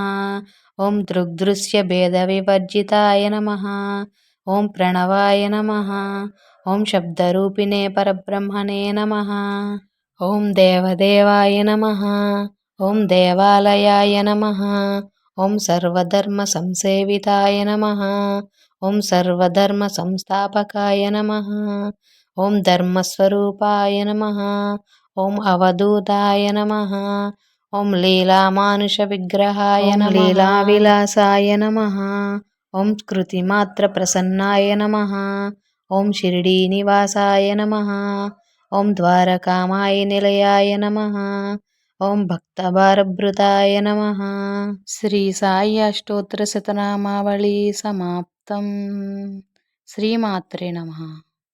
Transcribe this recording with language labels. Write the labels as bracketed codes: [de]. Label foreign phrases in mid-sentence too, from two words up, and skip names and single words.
[sa] ఓం దృగ్దృశ్య భేద వివర్జితాయ నమః. ఓం ప్రణవాయ నమః. ఓం శబ్దరూపిణే పరబ్రహ్మణే నమః. ఓం దేవదేవాయ నమః. ఓం దేవాలయాయ నమః. ఓం సర్వధర్మ సంసేవితాయ నమః. ॐ सर्वधर्मसंस्थापकाय नमः। ॐ धर्मस्वरूपाय नमः। ॐ अवधूताय नमः। ॐ लीलामानुषविग्रहाय नमः। लीलाविलासाय नमः। ॐ कृतिमात्रप्रसन्नाय नमः। ॐ शिर्डीनिवासाय नमः। ॐ द्वारकामाय निलयाय नमः। ॐ भक्तभारभृताय नमः। శ్రీ సాయి అష్టోత్తర శతనామావళి సమాప్తం. శ్రీమాత్రే నమః.